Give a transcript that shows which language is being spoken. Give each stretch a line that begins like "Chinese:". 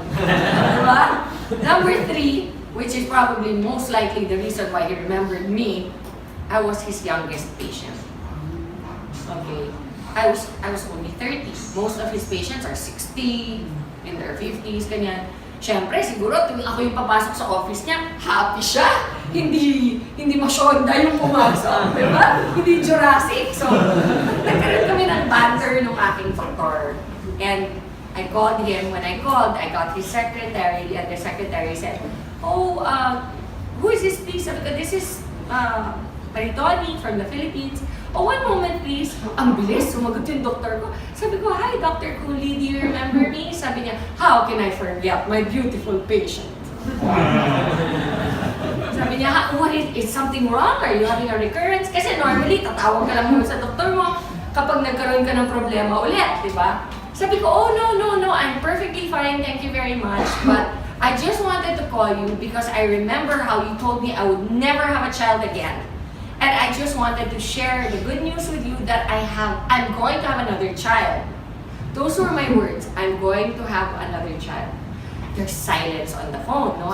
English: Diba? Number 3, which is probably most likely the reason why he remembered me, I was his youngest patient. Okay. I was only 30. Most of his patients are 60, in their 50s, ganyan.
Filipino: Siyempre, siguro, tuwing ako yung papasok sa office niya, happy siya. Hindi masyonda yung pumasok, di ba? Hindi Jurassic. So, nagkaroon kami ng banter ng aking doktor.
English: And I called him. When I called, I got his secretary, and the secretary said, "Oh, who is this, please?"
Filipino: Sabi ko,
English: "This is Maritoni from the Philippines." "Oh, one moment, please."
Filipino: Ang bilis, sumagot yung doktor ko. Sabi ko,
English: "Hi, Dr. Cooley, do you remember me?"
Filipino: Sabi niya,
English: "How can I forget my beautiful patient?"
Filipino: Sabi niya,
English: "What is something wrong? Are you having a recurrence?"
Filipino: Kasi normally, tatawag ka lang sa doktor mo kapag nagkaroon ka ng problema ulit, di ba? Sabi ko,
English: "Oh, no, I'm perfectly fine, thank you very much. But I just wanted to call you because I remember how you told me I would never have a child again. And I just wanted to share the good news with you that I'm going to have another child." Those were my words, "I'm going to have another child." There's silence on the phone, no?